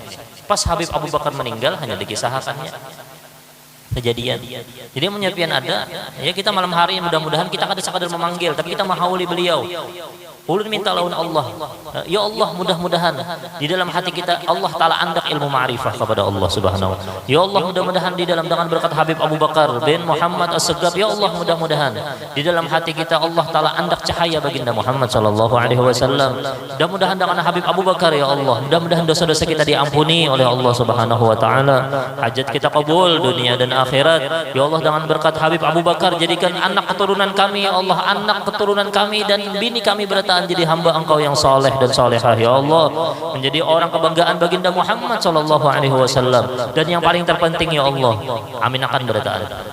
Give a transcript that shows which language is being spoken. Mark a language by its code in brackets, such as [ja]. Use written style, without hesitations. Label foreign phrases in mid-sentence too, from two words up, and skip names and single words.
[id] Pas Habib Abu Bakar meninggal hanya dikisahkannya kejadian. [bjn] Jadi menyiapkan ada ya kita malam hari mudah-mudahan kita kada sekadar memanggil tapi kita menghauli beliau. Ulun minta lawan Allah. Ya Allah mudah-mudahan di dalam hati kita Allah Ta'ala andak ilmu ma'rifah kepada Allah [ar] سبحانه وتعالى. [bjn] Ya Allah mudah-mudahan di dalam dengan berkat Habib Abu Bakar bin Muhammad As-Segaf ya Allah mudah-mudahan di dalam hati kita Allah Ta'ala andak cahaya baginda Muhammad [ar] صلى الله عليه وسلم. [id] Mudah-mudahan dengan Habib Abu Bakar ya Allah. Mudah-mudahan dosa-dosa kita diampuni oleh Allah [ar] سبحانه وتعالى. [id] Hajat kita kabul dunia dan akhirat. Ya Allah dengan berkat Habib Abu Bakar jadikan anak keturunan kami ya Allah, anak keturunan kami dan bini kami bertahan jadi hamba Engkau yang soleh dan solehah ya Allah, menjadi orang kebanggaan baginda Muhammad [ar] صلى الله عليه وسلم [id] dan yang paling terpenting ya Allah amin akan bertahan.